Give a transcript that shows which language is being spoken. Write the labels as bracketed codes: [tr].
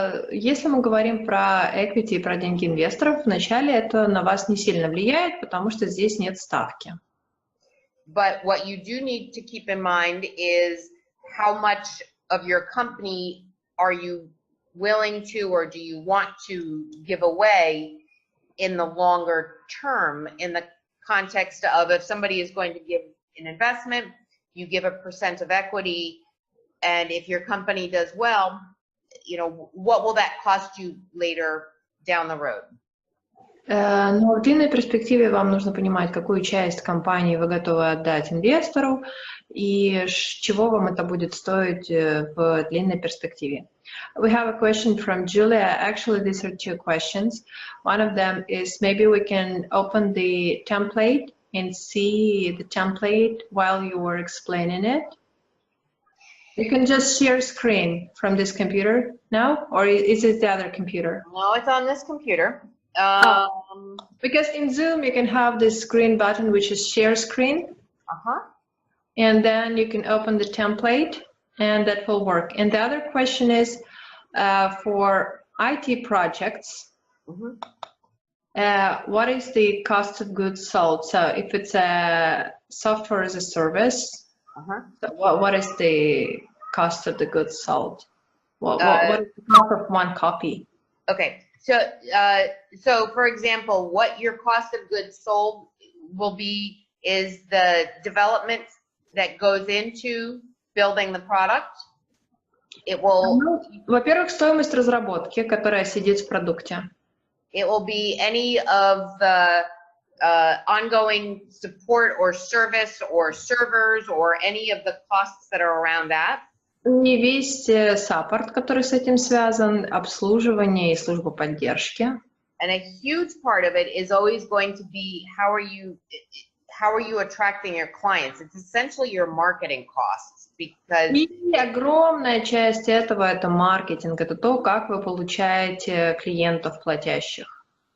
[ru] Если мы говорим про equity и про деньги инвесторов, вначале это на вас не сильно влияет, потому что здесь нет ставки. [en] But what you do need to keep in mind is how much of your company are you willing to, or do you want to give away in the longer term, in the context of if somebody is going to give an investment, you give a % of equity, and if your company does well, what will that cost you later down the road? [ru] Но в длинной перспективе вам нужно понимать, какую часть компании вы готовы отдать инвестору и чего вам это будет стоить в длинной перспективе. [en] We have a question from Julia. Actually, these are two questions. One of them is maybe we can open the template and see the template while you were explaining it. You can just share screen from this computer now, or is it the other computer? No, it's on this computer. Because in Zoom, you can have this screen button, which is share screen. And then you can open the template, and that will work. And the other question is for IT projects, what is the cost of goods sold? So if it's a software as a service, so what is the cost of the goods sold? What is the cost of one copy? Okay, so for example, what your cost of goods sold will be is the development that goes into building the product. It will. [ru] Во-первых, стоимость разработки, которая сидит в продукте. [en] It will be any of the ongoing support or service or servers or any of the costs that are around that. [ru] И весь саппорт, который с этим связан, обслуживание и служба поддержки. [en] And a huge part of it is always going to be how are you attracting your clients? It's essentially your marketing costs because. [ru] И огромная часть этого это маркетинг, это то, как вы получаете клиентов платящих.